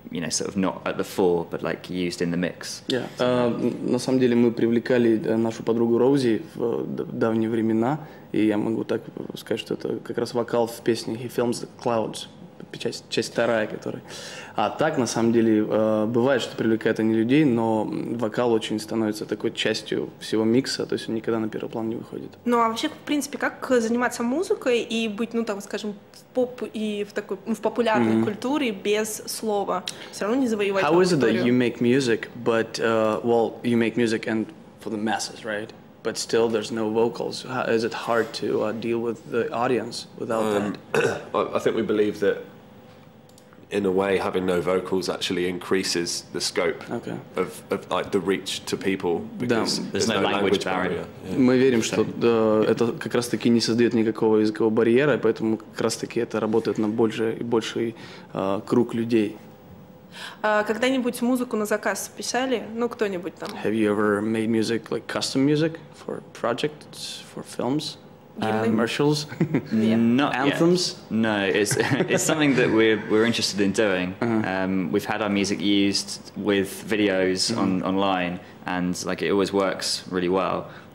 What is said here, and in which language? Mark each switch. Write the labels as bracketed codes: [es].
[en] Sort of not at the fore, but like used in the mix. Yeah. [ru] На самом деле мы привлекали нашу подругу Роузи в давние времена, и я могу так сказать, что это как раз вокал в песне He Films the Clouds, часть вторая, которая. А так, на самом деле, бывает, что привлекают они людей, но вокал очень становится такой частью всего микса, то есть он никогда на первый план не выходит. Ну, а вообще, в принципе, как заниматься музыкой и быть, скажем, в поп и в популярной культуре без слова? Все равно не завоевать аудиторию. [en] How is it that you make music, but, you make music and for the masses, right? But still there's no vocals. Is it hard to deal with the audience without that? I think we believe that in a way having no vocals actually increases the scope of like the reach to people because there's no language barrier. [ru] Мы верим, что это как раз таки не создает никакого языкового барьера, поэтому как раз таки это работает на больший круг людей. Когда-нибудь музыку на заказ писали? Ну, кто-нибудь там? [en] Have you ever made music, like custom music for projects, for films, commercials, anthems? Yet. No, it's something that we're interested in doing. We've had our music used with videos online, and like it always works really well.